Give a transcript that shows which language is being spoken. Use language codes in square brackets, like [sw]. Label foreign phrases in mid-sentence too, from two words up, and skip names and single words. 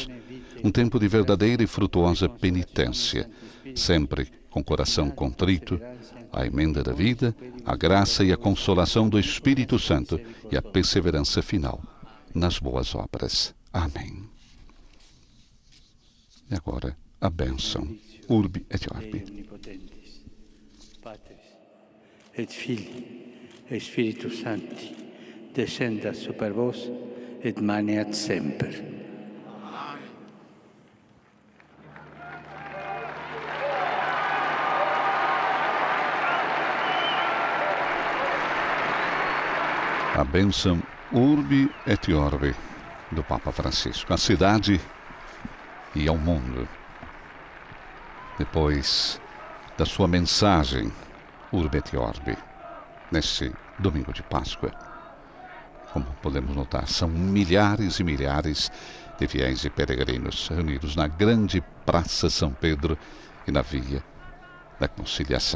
[pt] Um tempo de verdadeira e frutuosa penitência, sempre com coração contrito, a emenda da vida, a graça e a consolação do Espírito Santo e a perseverança final nas boas obras. Amém. E agora, a bênção. [la] Urbi et Orbi. Patris et Filii et Spiritus Sancti, descendat super vos et maneat semper. [pt] A bênção [la] Urbi et Orbi [pt] do Papa Francisco, à cidade e ao mundo. Depois da sua mensagem [la] Urbi et Orbi, [pt] neste domingo de Páscoa, como podemos notar, são milhares e milhares de fiéis e peregrinos reunidos na grande Praça São Pedro e na Via da Conciliação.